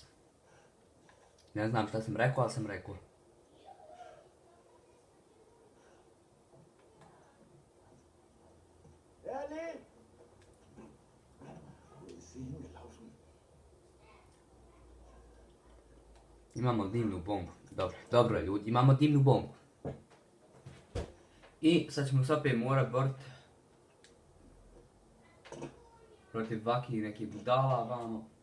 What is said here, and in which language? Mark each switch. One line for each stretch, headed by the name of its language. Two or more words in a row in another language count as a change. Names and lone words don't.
Bosnian: Ne znam šta sam rekao, ali sam rekao. Erli!
German: Wo ist sie hingelaufen?
Bosnian: Imamo dimnu bombu. Dobro ljudi, imamo dimnu bombu. I sad ćemo se opet morat borit protiv vaki nekih budala vamo.